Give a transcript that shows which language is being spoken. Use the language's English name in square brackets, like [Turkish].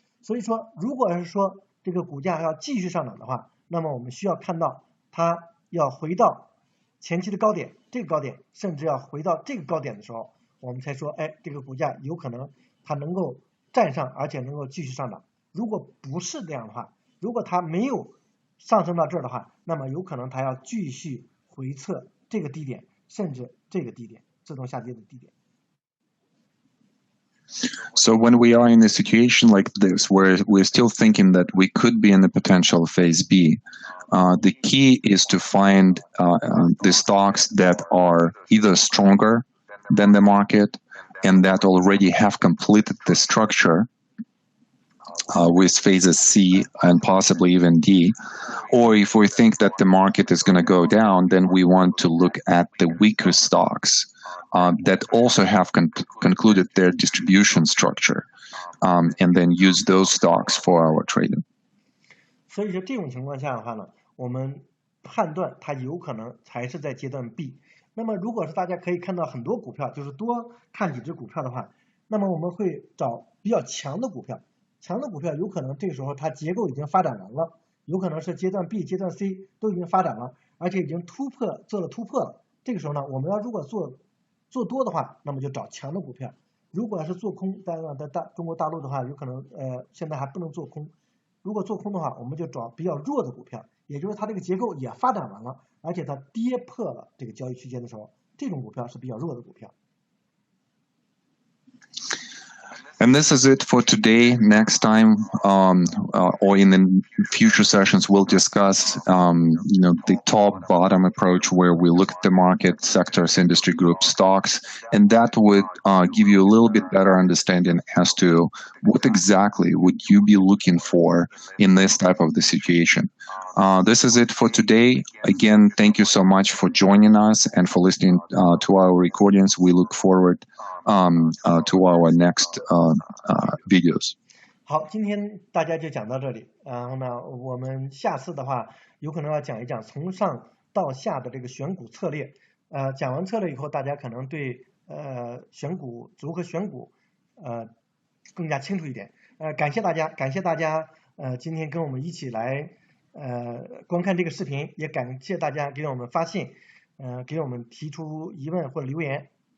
[Chinese] 所以说如果是说这个股价要继续上涨的话，那么我们需要看到它要回到前期的高点，这个高点甚至要回到这个高点的时候，我们才说这个股价有可能它能够站上，而且能够继续上涨。如果不是这样的话，如果它没有上升到这儿的话，那么有可能它要继续回测这个低点，甚至这个低点，自动下跌的低点。 [English] So when we are in a situation like this, where we're still thinking that we could be in the potential phase B, the key is to find the stocks that are either stronger than the market and that already have completed the structure with phases C and possibly even D. Or if we think that the market is going to go down, then we want to look at the weaker stocks that also have concluded their distribution structure, and then use those stocks for our trading. [Chinese] 所以说这种情况下的话呢，我们判断它有可能还是在阶段 B。那么如果是大家可以看到很多股票，就是多看几只股票的话，那么我们会找比较强的股票。强的股票有可能这个时候它结构已经发展完了，有可能是阶段 B、阶段 C 都已经发展了，而且已经做了突破了。这个时候呢，我们要如果做多的话，那么就找强的股票。如果是做空，当然在中国大陆的话，有可能现在还不能做空。如果做空的话，我们就找比较弱的股票，也就是它这个结构也发展完了，而且它跌破了这个交易区间的时候，这种股票是比较弱的股票。 [English] And this is it for today. Next time, or in the future sessions, we'll discuss, the top-bottom approach, where we look at the market, sectors, industry groups, stocks, and that would give you a little bit better understanding as to what exactly would you be looking for in this type of the situation. This is it for today. Again, thank you so much for joining us and for listening to our recordings. We look forward to our next videos. [Chinese] 好，今天大家就讲到这里。然后呢，我们下次的话，有可能要讲一讲从上到下的这个选股策略。讲完策略以后，大家可能对选股如何选股更加清楚一点。感谢大家，今天跟我们一起来观看这个视频，也感谢大家给我们发信，给我们提出疑问或者留言。